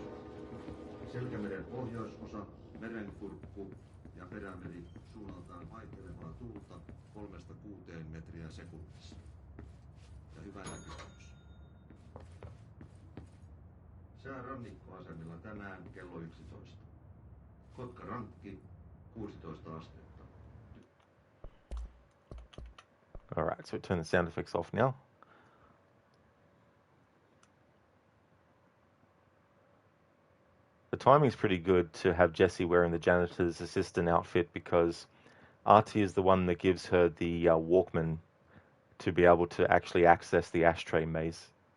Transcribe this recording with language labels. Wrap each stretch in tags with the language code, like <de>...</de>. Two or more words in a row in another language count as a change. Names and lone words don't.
<fi>Selkämeren pohjoisosa, merenkurkku ja perämeri suunnaltaan vaihtelevaa tuulta 3–6 metriä sekunnissa. Ja hyvä näkymys. Sää rannikkoasemilla tänään kello 11. Kotka rankki 16 astetta.</fi> <en>All right, so turn the sound effects off now. The timing's pretty good to have Jessie wearing the janitor's assistant outfit, because Artie is the one that gives her the Walkman to be able to actually access the ashtray maze.</en>